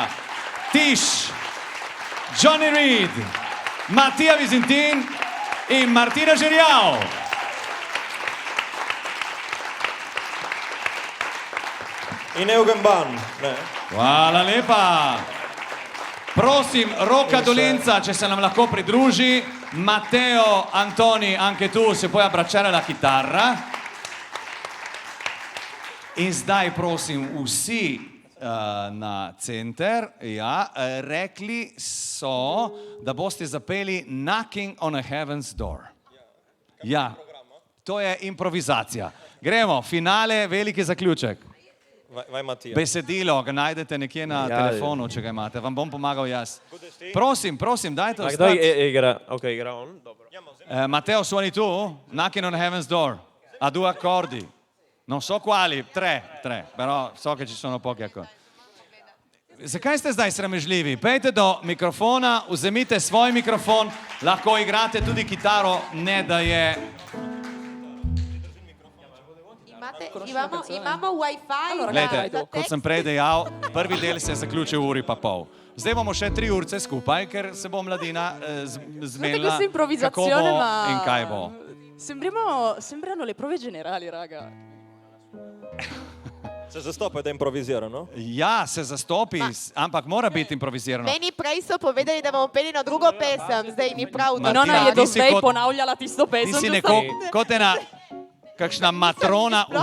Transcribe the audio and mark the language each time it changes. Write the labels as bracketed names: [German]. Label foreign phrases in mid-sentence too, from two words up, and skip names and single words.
[Slovenian] Tiš, Johnny Reed, Matija Vizintin in Martina Žerjav. In Eugen Ban, ne? Hvala lepa. Prosim, Roka Dolenza, če se nam lahko pridruži. [Italian] Matteo Antoni, anche tu, se puoi abbracciare la chitarra. [Slovenian] In zdaj prosim vsi na center, ja, rekli so, da boste zapeli Knocking on a Heaven's Door. Ja, to je improvizacija. Gremo, finale, veliki zaključek. [Italian] Vai Matija. [Slovenian] Besedilo, ga najdete nekje na Ja, telefonu, če ga imate. Vam bom pomagal jaz. Prosim, dajte A kdo ostati. igra? Ok, igra on? Dobro. [Italian] Matteo, suoni tu? Knocking on Heaven's Door. A due accordi. Non so quali, tre, però so che ci sono pochi accordi. [Slovenian] Zakaj ste zdaj sramežljivi? Pejte do mikrofona, vzemite svoj mikrofon, lahko igrate tudi kitaro, ne da je... Imate Scusate, imamo wifi [Italian] Allora, [Slovenian] Glejte, za kot tekst. sem prej dejal, prvi del se je zaključil v uri pa pol. Zdaj bomo še 3 urce skupaj, ker se bo mladina zmenila, [Italian] questa [Slovenian] kako [Italian] improvvisazione, [Slovenian] bo [Italian] ma [Slovenian] in kaj bo. [Italian] sembrano le prove generali, raga. [Slovenian] Se zastopa da improvizira, no? Ja, se zastopi, ampak mora biti improvizirano. Meni prej so povedali, da bomo peli na drugo pesem, zdaj ni prav, da Martina, Nona je do ti si zdaj kot- ponavljala tisto Ti pesem. si do neko, zdaj. kot ena, kakšna matrona, sploh